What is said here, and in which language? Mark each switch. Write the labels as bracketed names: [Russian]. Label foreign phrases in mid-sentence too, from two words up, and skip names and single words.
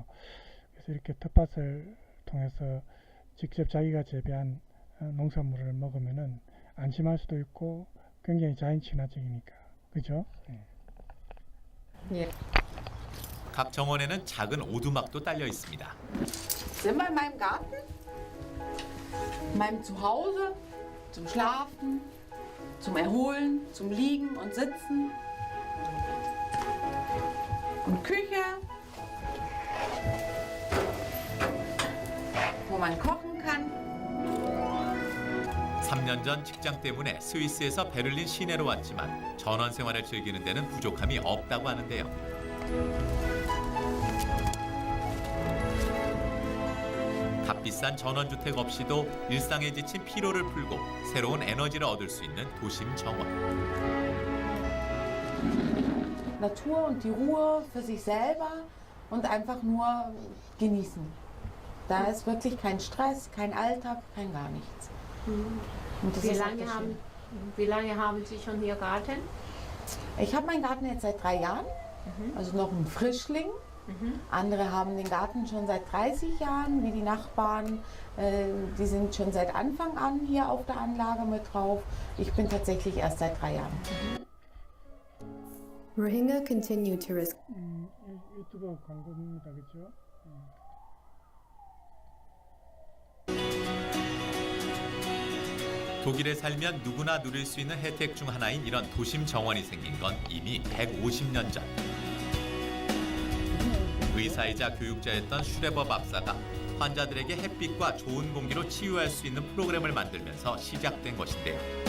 [Korean] 그래서 이렇게 텃밭을 통해서 직접 자기가 재배한 농산물을 먹으면은 안심할 수도 있고 굉장히 자연 친화적이니까. 그죠? 예. 각 정원에는 작은 오두막도 딸려 있습니다. [German] Sind wir in meinem Garten? In meinem Zuhause? zum Schlafen, zum Erholen, zum Liegen und Sitzen. Und Küche, wo man kochen kann. [Korean] 3년 전 직장 때문에 스위스에서 베를린 시내로 왔지만 전원 생활을 즐기는 데는 부족함이 없다고 하는데요. 값비싼 전원주택 없이도 일상에 지친 피로를 풀고 새로운 에너지를 얻을 수 있는 도심 정원. [German] Natur und die Ruhe für sich selber und einfach nur genießen. Da ist wirklich kein Stress, kein Alltag, kein gar nichts. Und das ist wirklich schön. Wie lange haben Sie schon hier Garten? Ich habe meinen Garten jetzt seit 3 Jahren, also noch ein Frischling. Andere haben den Garten schon seit 30 Jahren, wie die Nachbarn. Die sind schon seit Anfang an hier auf der Anlage mit drauf. Ich bin tatsächlich erst seit 3 Jahren. [English] Rohingya continue to risk. [Korean] 유튜브 광고입니다, 그렇죠? 독일에 살면 누구나 누릴 수 있는 혜택 중 하나인 이런 도심 정원이 생긴 건 이미 150년 전. 의사이자 교육자였던 슈레버 박사가 환자들에게 햇빛과 좋은 공기로 치유할 수 있는 프로그램을 만들면서 시작된 것인데요.